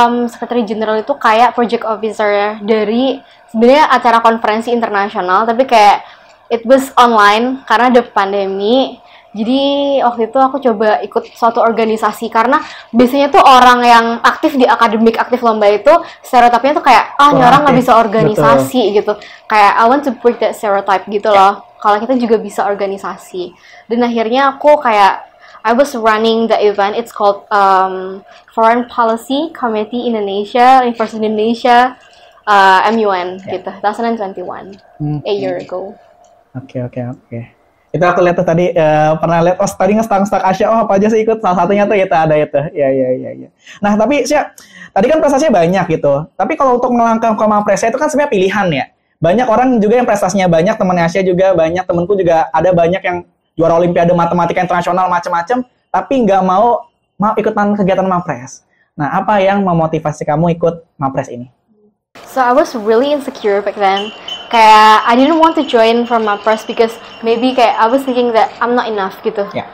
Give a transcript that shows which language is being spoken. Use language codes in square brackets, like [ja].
[id] Secretary General itu kayak project officer dari sebenarnya acara konferensi internasional, tapi kayak [en] it was online [id] karena ada pandemi. Jadi waktu itu aku coba ikut suatu organisasi karena biasanya tuh orang yang aktif di akademik, aktif lomba itu stereotipnya tuh kayak ini orang nggak bisa organisasi gitu. Kayak [en] I want to break that stereotype [id] gitu loh. Kalau kita juga bisa organisasi. Dan akhirnya aku kayak [en] I was running the event. It's called Foreign Policy Committee Indonesia, University Indonesia, MUN [id] gitu. [en] 2021, a year ago. [id] Oke. Itu aku lihat tuh tadi pernah lihat tadi nge-stuck Asya, apa aja sih ikut, salah satunya tuh itu ada itu. Iya. Nah, tapi Asya, tadi kan prestasinya banyak gitu. Tapi kalau untuk melangkah ke Mapresnya itu kan sebenarnya pilihan ya. Banyak orang juga yang prestasinya banyak, temannya Asya juga banyak, temanku juga ada banyak yang juara olimpiade matematika internasional macam-macam, tapi nggak mau ikutan kegiatan Mapres. Nah, apa yang memotivasi kamu ikut Mapres ini? [en] So I was really insecure back then. [id] Kayak [en] I didn't want to join from Mapres because maybe [id] kayak [en] I was thinking that I'm not enough [id] gitu.